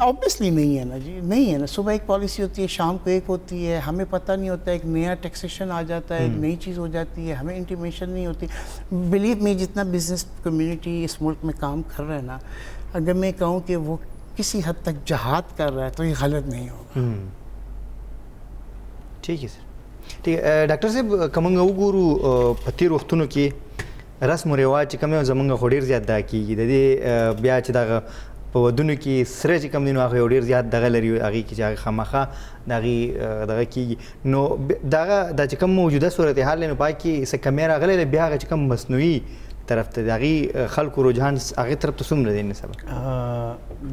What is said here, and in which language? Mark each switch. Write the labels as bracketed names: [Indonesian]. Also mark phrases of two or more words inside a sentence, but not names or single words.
[Urdu] آبویسلی نہیں ہے نا جی, نہیں ہے نا. صبح ایک پالیسی ہوتی ہے, شام کو ایک ہوتی ہے, ہمیں پتہ نہیں ہوتا, ایک نیا ٹیکسیشن آ جاتا ہے, ایک نئی چیز ہو جاتی ہے, ہمیں انٹیمیشن نہیں ہوتی. [English] believe me, [Urdu] جتنا [English] business community [Urdu] اس ملک میں کام کر رہا ہے نا, اگر میں کہوں کہ وہ کسی حد تک جہاد کر رہا ہے تو یہ غلط نہیں ہوگا. ٹھیک ہے سر, ٹھیک ہے. [Pashto] ډاکټر صاحب که موږ وګورو په تېرو وختونو کې رسم و رواج چې کوم زموږ خو ډېر زیات دا کېږي, د دې بیا چې دغه په ودونو کې سره چې کوم دي نو هغه یو ډېر زیات دغه لري, هغې کې چې هغه خامخا د هغې دغه کېږي. نو دغه دا چې کوم موجوده صورتحال دی نو په هغه کې څه کمی راغلی دی, بیا هغه چې کوم مصنوعي طرف ته د هغې خلکو رجحان هغې طرف ته څومره دی نسبت؟